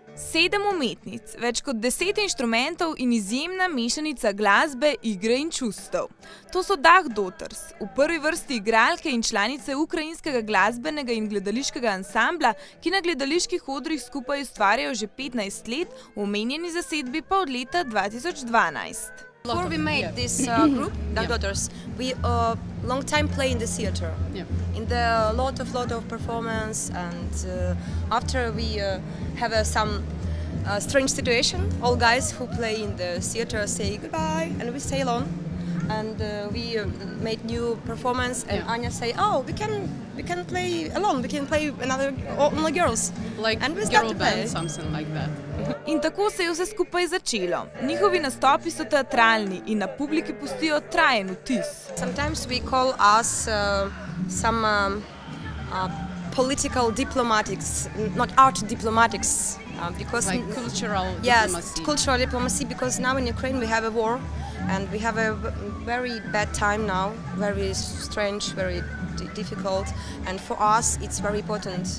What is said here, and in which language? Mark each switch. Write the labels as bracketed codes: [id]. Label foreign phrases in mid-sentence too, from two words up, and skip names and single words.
[sl] 7 umetnic, več kot 10 inštrumentov in izjemna mešanica glasbe, igre in čustev. To so Dah Daughters, v prvi vrsti igralke in članice ukrajinskega glasbenega in gledališkega ansambla, ki na gledaliških odrih skupaj ustvarjajo že 15 let, v omenjeni zasedbi pa od leta 2012. [en] Before we made this group, Dah Daughters, we long time play in the theater, in the lot of performance, and after we have some strange situation, all guys who play in the theater say goodbye, and we stay alone, and we made new performance, and Anya say, oh, we can play alone, we can play only girls, like and we girl band, something like that. [sl] In tako se je vse skupaj začelo. Njihovi nastopi so teatralni in na publiki pustijo trajen vtis. [en] Sometimes we call us some political diplomatics, not art diplomatics, because like cultural diplomacy. Yes, cultural diplomacy, because now in Ukraine we have a war, and we have a very bad time now, very strange, very difficult, and for us it's very important.